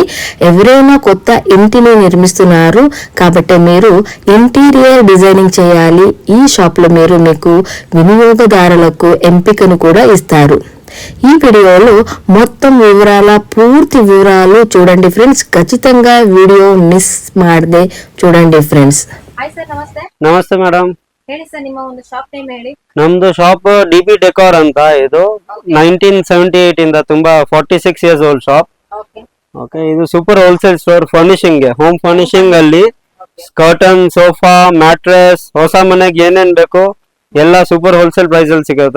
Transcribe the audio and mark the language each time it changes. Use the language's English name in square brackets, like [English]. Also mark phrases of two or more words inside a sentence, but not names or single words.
[Telugu] ఎవరైనా కొత్త ఇంటిని నిర్మిస్తున్నారు కాబట్టి మీరు ఇంటీరియర్ డిజైనింగ్ చేయాలి. ఈ షాప్లో మీరు మీకు వినియోగదారులకు ఎంపికను కూడా ఇస్తారు. ఈ వీడియోలో మొత్తం పూర్తి వివరాలు చూడండి ఫ్రెండ్స్. ఖచ్చితంగా వీడియో [Kannada] ಮಿಸ್ ಮಾಡದೆ [Telugu] చూడండి ಫ್ರೆಂಡ್ಸ್. [English] hi sir, [Kannada] ನಮಸ್ತೆ. ನಮಸ್ತೆ ಮೇಡಮ್. ಹೇಳಿ ಸರ್, ನಿಮ್ಮ ಒಂದು [English] shop name [Kannada] ಹೇಳಿ. ನಮ್ದು ಶಾಪ್ DP ಡೆಕೋರ್ ಅಂತ. ಇದು 1978 ಇಂದ ತುಂಬಾ 46 [English] years old shop. [Kannada] ಓಕೆ ಓಕೆ, ಇದು [English] super wholesale store furnishing [Kannada] ಗೆ, [English] home furnishing [Kannada] ಅಲ್ಲಿ ಕರ್ಟನ್, ಸೋಫಾ, ಮ್ಯಾಟ್ರೆಸ್, ಹೊಸ ಮನೆಗೆ ಏನೇನ್ ಬೇಕು ಎಲ್ಲ [English] super wholesale price [Kannada] ಅಲ್ಲಿ ಸಿಗುತ್ತೆ.